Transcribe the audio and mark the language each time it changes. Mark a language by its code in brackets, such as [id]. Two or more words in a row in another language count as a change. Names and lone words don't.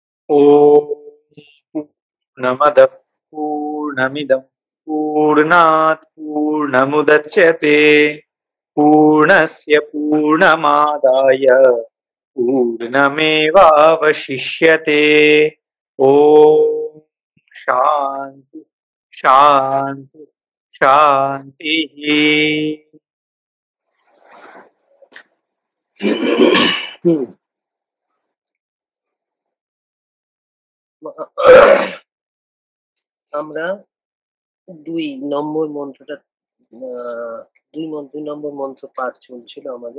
[sa] ॐ पूर्णमदः पूर्णमिदं पूर्णात् पूर्णमुदच्यते पूर्णस्य पूर्णमादाय पूर्णमेवावशिष्यते। ॐ शान्ति शान्ति शान्तिः। [bn] আমরা 2 নম্বর মন্ত্রটা 2 নম্বর মন্ত্র পাঠ চলছিল আমাদের।